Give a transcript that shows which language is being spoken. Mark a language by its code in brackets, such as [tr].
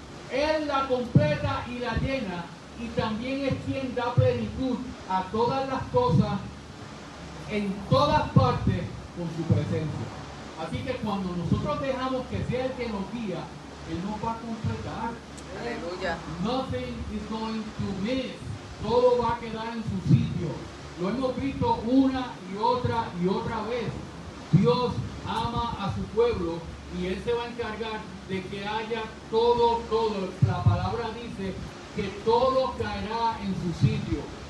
[es] Él la completa y la llena, y también es quien da plenitud a todas las cosas en todas partes con su presencia. Así que cuando nosotros dejamos que sea el que nos guía, Él nos va a completar. Aleluya. [en] Nothing is going to miss. [es] Todo va a quedar en su sitio. Lo hemos visto una y otra vez. Dios ama a su pueblo y Él se va a encargar de que haya todo. La palabra dice que todo caerá en su sitio.